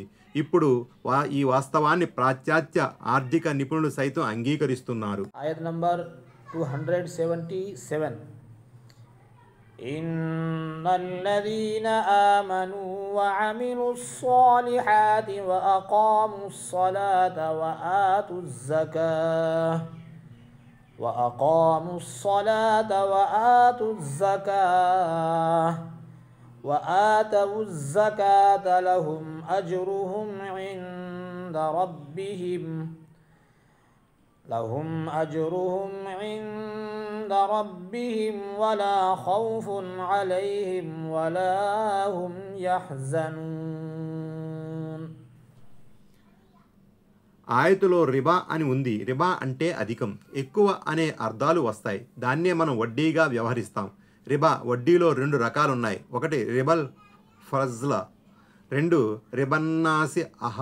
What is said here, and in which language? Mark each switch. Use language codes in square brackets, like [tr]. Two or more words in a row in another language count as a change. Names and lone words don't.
[te] ఇప్పుడు ఈ వాస్తవాన్ని పాశ్చాత్య ఆర్థిక నిపుణులు సైతం అంగీకరిస్తున్నారు. ఆయత్ నంబర్ 277. [ar] إن الذين آمنوا وعملوا الصالحات وأقاموا الصلاة وآتوا الزكاة لهم أجرهم عند ربهم ولا خوف عليهم ولا هم يحزنون. [te] ఆయతులో రిబా అని ఉంది. రిబా అంటే అధికం, ఎక్కువ అనే అర్థాలు వస్తాయి. దాన్నే మనం వడ్డీగా వ్యవహరిస్తాం. రిబా వడ్డీలో 2 రకాలున్నాయి. ఒకటి [ar] ربا الفضل, [te] 2 [ar] ربا النسيئة.